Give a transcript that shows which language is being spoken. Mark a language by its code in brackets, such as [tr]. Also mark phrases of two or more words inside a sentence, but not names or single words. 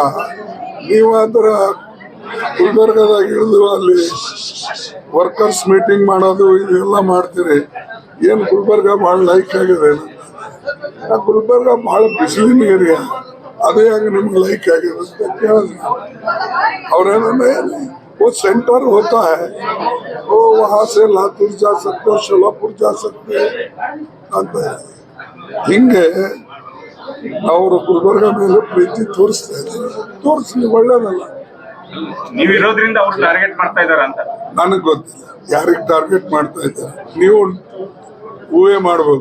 [kn] ನೀವು ಆ ಥರ ಗುಲ್ಬರ್ಗದಾಗ ಇಳಿದು ಅಲ್ಲಿ [en] workers meeting [kn] ಮಾಡೋದು ಇದೆಲ್ಲ ಮಾಡ್ತೀರಿ. ಏನು ಗುಲ್ಬರ್ಗ ಭಾಳ ಲೈಕ್ ಆಗಿದೆ. ಗುಲ್ಬರ್ಗ ಭಾಳ ಬಿಸಿಲಿನ ಏರಿಯಾ, ಅದೇ ಆಗಿ ನಿಮ್ಗೆ ಲೈಕ್ ಆಗಿದೆ ಅಂತ ಕೇಳಿದ್ರೆ ಅವ್ರೇನೇ [hi] वो सेंटर होता है, वो वहाँ से लातूर जा सकते हो, शोलापुर जा सकते [kn] ಅಂತ ಹಿಂಗೆ ಅವರು ಗುಲ್ಬರ್ಗ ಮೇಲೆ ಪ್ರೀತಿ ತೋರಿಸ್ತಾ ಇದ್ದಾರೆ. ತೋರಿಸ್ಲಿ, ಒಳ್ಳೇದಲ್ಲ. ನೀವು ಇರೋದ್ರಿಂದ ಅವ್ರು ಟಾರ್ಗೆಟ್ ಮಾಡ್ತಾ ಇದಾರ ಅಂತ ನನಗೆ ಗೊತ್ತಿಲ್ಲ ಯಾರಿಗೆ ಟಾರ್ಗೆಟ್ ಮಾಡ್ತಾ ಇದ್ದಾರೆ. ನೀವು ಊಹೆ ಮಾಡ್ಬೇಕು.